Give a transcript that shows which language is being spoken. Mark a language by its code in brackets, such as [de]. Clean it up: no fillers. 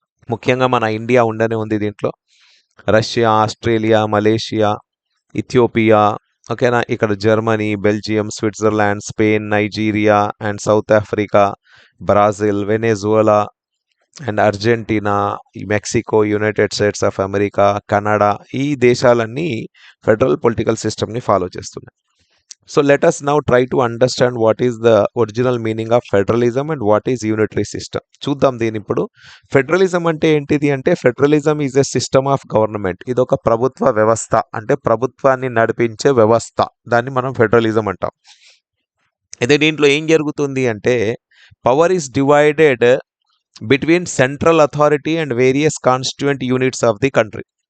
[te] ముఖ్యంగా మన ఇండియా ఉండనే ఉంది దీంట్లో. రష్యా, ఆస్ట్రేలియా, మలేషియా, ఇథియోపియా, ఓకేనా, ఇక్కడ Germany, Belgium, Switzerland, Spain, Nigeria and south Africa, Brazil, వెనెజువలా and Argentina, Mexico, United states of America, Canada, ఈ దేశాలన్నీ ఫెడరల్ పొలిటికల్ సిస్టమ్ని ఫాలో చేస్తున్నాయి. [en] So let us now try to understand what is the original meaning of federalism and what is unitary system. [te] చూద్దాం దీని ఇప్పుడు. Federalism అంటే ఏంటిది అంటే [en] Federalism is a system of government. [te] ఇది ఒక ప్రభుత్వ వ్యవస్థ, అంటే ప్రభుత్వాన్ని నడిపించే వ్యవస్థ. దాన్ని మనం ఫెడరలిజం అంటాం. అయితే దీంట్లో ఏం జరుగుతుంది అంటే [en] Power is divided between central authority and various constituent units of the country.